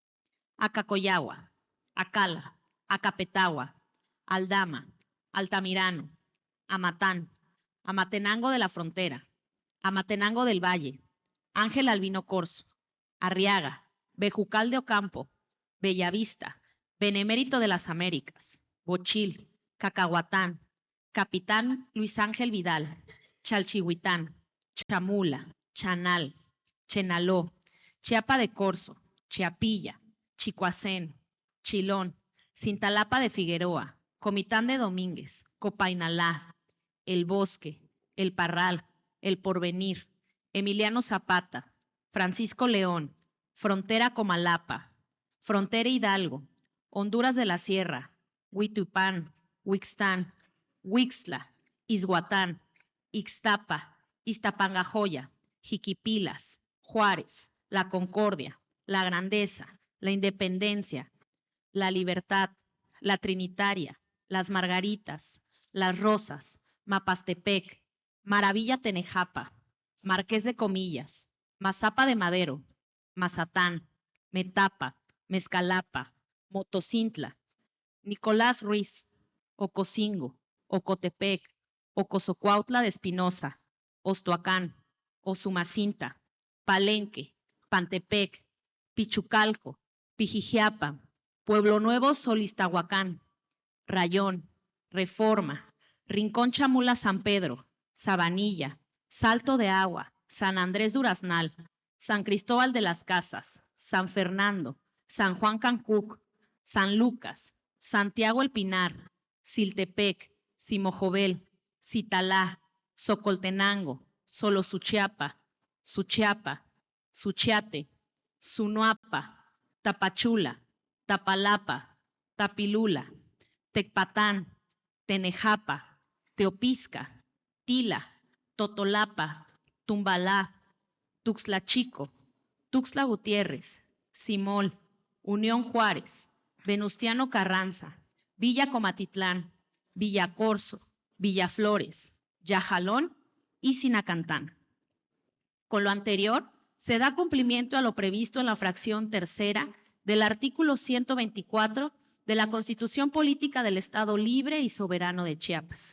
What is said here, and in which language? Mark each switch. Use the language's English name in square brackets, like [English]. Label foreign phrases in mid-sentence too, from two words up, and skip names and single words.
[Spanish] Acacoyagua, Acala, Acapetagua, Aldama, Altamirano, Amatán, Amatenango de la Frontera, Amatenango del Valle, Ángel Albino Corzo, Arriaga, Bejucal de Ocampo, Bellavista, Benemérito de las Américas, Bochil, Cacahuatán, Capitán Luis Ángel Vidal, Chalchihuitán, Chamula, Chanal, Chenaló, Chiapa de Corzo, Chiapilla, Chicoacén, Chilón, Cintalapa de Figueroa, Comitán de Domínguez, Copainalá, El Bosque, El Parral, El Porvenir, Emiliano Zapata, Francisco León, Frontera Comalapa, Frontera Hidalgo, Honduras de la Sierra, Huitupán, Huixtán, Huixtla, Izhuatán, Ixtapa, Iztapangajoya, Jiquipilas, Juárez, La Concordia, La Grandeza, La Independencia, La Libertad, La Trinitaria, Las Margaritas, Las Rosas, Mapastepec, Maravilla Tenejapa, Marqués de Comillas, Mazapa de Madero, Mazatán, Metapa, Mezcalapa, Motocintla, Nicolás Ruiz, Ocosingo, Ocotepec, Ocosocuautla de Espinosa, Ostoacán, Osumacinta, Palenque, Pantepec, Pichucalco, Pijijiapa, Pueblo Nuevo Solistahuacán, Rayón, Reforma, Rincón Chamula San Pedro, Sabanilla, Salto de Agua, San Andrés Duraznal, San Cristóbal de las Casas, San Fernando, San Juan Cancuc, San Lucas, Santiago El Pinar, Siltepec, Simojovel, Citalá, Socoltenango, Solosuchiapa, Suchiapa, Suchiate, Sunuapa, Tapachula, Tapalapa, Tapilula, Tecpatán, Tenejapa, Teopisca, Tila, Totolapa, Tumbalá, Tuxtla Chico, Tuxtla Gutiérrez, Simol, Unión Juárez, Venustiano Carranza, Villa Comatitlán, Villa Corzo, Villaflores, Yajalón y Sinacantán. Con lo anterior, se da cumplimiento a lo previsto en la fracción tercera del artículo 124 de la Constitución Política del Estado Libre y Soberano de Chiapas.